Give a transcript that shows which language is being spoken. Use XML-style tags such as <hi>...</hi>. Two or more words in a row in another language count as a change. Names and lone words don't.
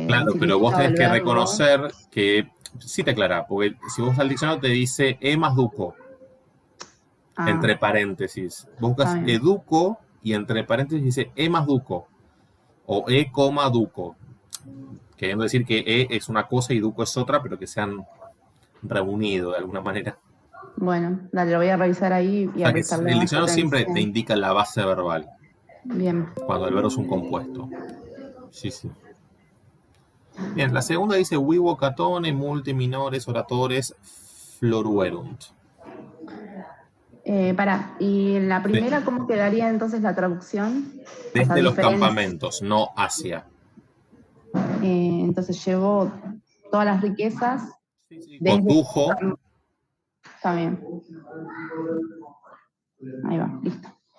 <es>Claro, pero vos tenés que reconocer que sí te aclara, porque si vos al diccionario te dice e más duco, entre paréntesis, vos buscas educo y entre paréntesis dice e más duco, o e, duco, queriendo decir que e es una cosa y duco es otra, pero que se han reunido de alguna manera. Bueno, dale, lo voy a revisar ahí y a prestarle el diccionario siempre te indica la base verbal. Bien. Cuando el verbo es un compuesto. Sí, sí. Bien, la segunda dice</es> <la>vivo catone, multi minores oratores floruerunt.</la> <es>¿Y en la primera cómo quedaría entonces la traducción? Desde los campamentos, no hacia. Entonces llevó todas las riquezas. Sí. Condujo. Está bien. Ahí va, listo.</es>